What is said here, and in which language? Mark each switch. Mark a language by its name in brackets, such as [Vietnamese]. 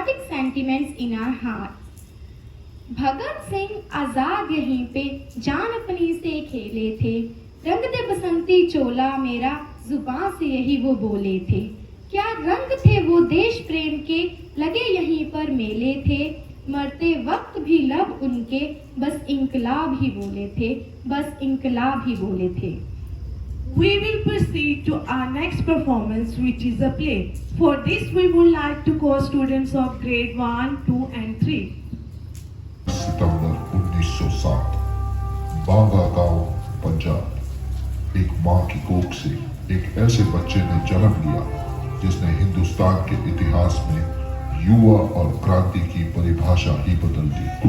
[English] sentiments in our hearts. [Hindi] Bhagat Singh आजाद यहीं पे जान अपनी से खेले थे, रंग दे बसंती चोला मेरा जुबान से यही वो बोले थे। क्या रंग थे वो देश प्रेम के, लगे यहीं पर मेले थे, मरते वक्त भी लब उनके बस इंकलाब ही बोले थे, बस इंकलाब ही बोले थे। [English] We will proceed to our next performance, which is a play. For this, we would like to call students of grade 1, 2 and 3. [Hindi] सितंबर 1907 बांगा गांव पंजाब। एक मां की कोख से एक ऐसे बच्चे ने जन्म लिया जिसने हिंदुस्तान के इतिहास में युवा और क्रांति की परिभाषा ही बदल दी।